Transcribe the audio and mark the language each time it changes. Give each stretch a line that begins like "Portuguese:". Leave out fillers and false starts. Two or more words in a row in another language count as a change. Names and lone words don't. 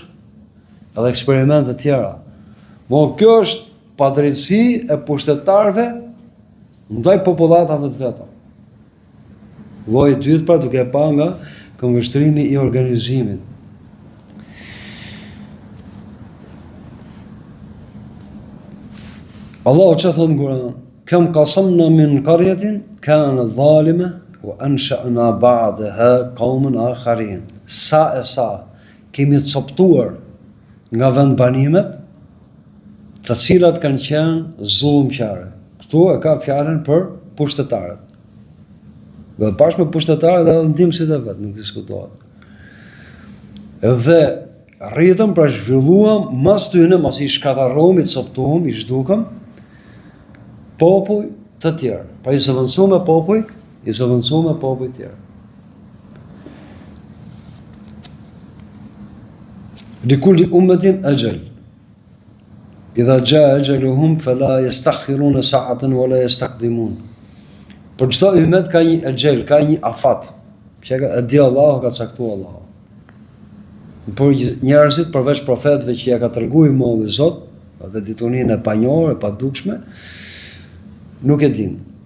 Albanian: Edhe eksperimente të tjera. Kjo është padrejtësi e pushtetarëve ndaj popullatave të veta. Lloji i dytë pra duke pa nga këmbgështrimi i organizimit. Allahu që thotë në Kur'an,
Arabic: وكم قصمنا من قرية كانت ظالمة وأنشأنا بعدها قوما آخرين.
Albanian: Sa kemi coptuar nga vendbanimet të cilat kanë qenë zullumqare. Këtu e ka fjalën për pushtetarët. Dhe bashkë me pushtetarët edhe ndihmësit e vet, nuk diskutohet. Edhe rritëm pra zhvilluam mas tyne, mas i shkatarrohëm, i coptuam, i zhdukëm popull të tjerë. Pra i zëvendësuam me popull, i zëvendësuam me popull të tjerë.
Arabic: لكل أمة أجل. إذا جاء أجلهم فلا يستأخرون ساعة ولا يستقدمون.
Albanian: Për çdo ummet ka një ajal, ka një afat. Që e di Allahu, ka caktuar Allahu. Por njerëzit përveç profetëve që ja ka treguar Molli Zot, dhe diturinë e panjohur, e padukshme, nuk e din.